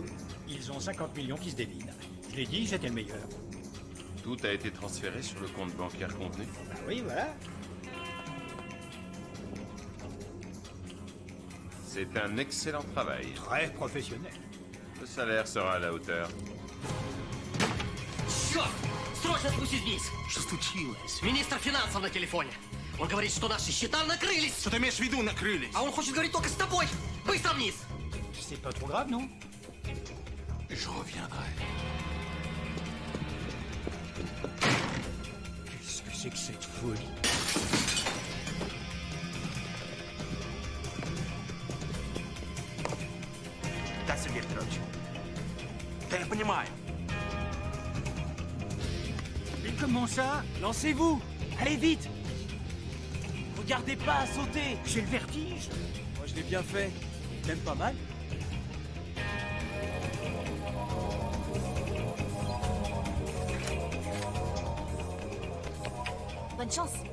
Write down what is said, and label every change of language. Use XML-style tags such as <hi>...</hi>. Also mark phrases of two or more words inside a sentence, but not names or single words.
<fr>Ils ont 50 millions qui se dévident. Je l'ai dit, j'étais le meilleur. Tout a été transféré sur le compte bancaire contenu? Bah oui, voilà. C'est un excellent travail. Très professionnel. Le salaire sera à la hauteur.</fr> <ru>Черт! Срочно спустись вниз! Что случилось? Министр финансов на телефоне. Он говорит, что наши счета накрылись. Что ты имеешь в виду, накрылись? А он хочет говорить только с тобой. Быстро вниз!</ru> <fr>C'est pas trop grave, non? Je reviendrai. Qu'est-ce que c'est que cette folie?</fr> <ru>Да, Сергей Петрович. Да я понимаю.</ru> <fr>Mais comment ça? Lancez-vous! Allez vite! Regardez pas à sauter! J'ai le vertige. Moi, je l'ai bien fait. Même pas mal. Bonne chance.</fr>